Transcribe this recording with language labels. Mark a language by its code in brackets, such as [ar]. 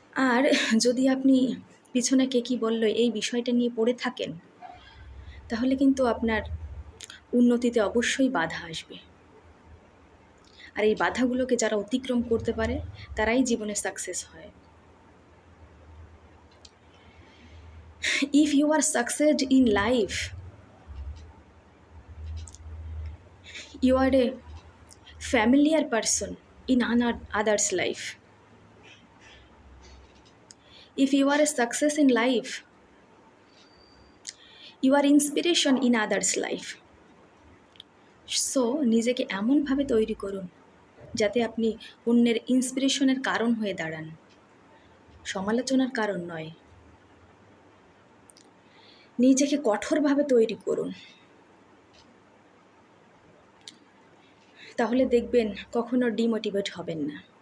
[bn] আর যদি আপনি পিছনে কে কী বলল এই বিষয়টা নিয়ে পড়ে থাকেন, তাহলে কিন্তু আপনার উন্নতিতে অবশ্যই বাধা আসবে। আর এই বাধাগুলোকে যারা অতিক্রম করতে পারে, তারাই জীবনে সাকসেস হয়। [en] If you are succeed in life, you are a familiar person in others' life. If you are a success in life, you are inspiration in others' life. [bn] So নিজেকে এমনভাবে তৈরি করুন যাতে আপনি অন্যের ইন্সপিরেশনের কারণ হয়ে দাঁড়ান, সমালোচনার কারণ নয়। নিজেকে কঠোরভাবে তৈরি করুন, তাহলে দেখবেন কখনো ডিমোটিভেট হবেন না।